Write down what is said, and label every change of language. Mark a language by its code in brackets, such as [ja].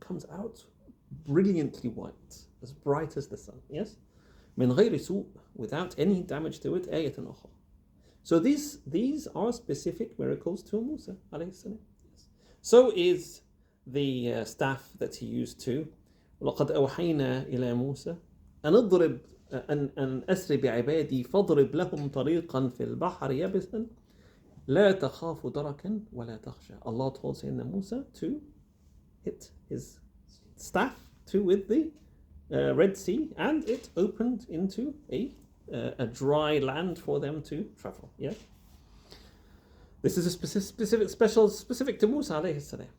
[en] Comes out brilliantly white, as bright as the sun, yes? [ar] مِنْ غَيْرِ سُوءٍ. [en] Without any damage to it. [ar] آيَةٌ أُخْرَى. [en] So these are specific miracles to Musa alayhi salam. Yes. So is the staff that he used to. [ar] وَلَقَدْ أَوْحَيْنَا إِلَى مُوسَى أَنْ اضْرِبْ أن أسر بعبادي فاضرب لهم طريقا في البحر يبسا لا تخاف دركا ولا تخشى. [en] Allah told Sayyidina Musa to hit his staff with the Red Sea, and it opened into a dry land for them to travel. Yeah. This is a specific to Musa alayhi salam.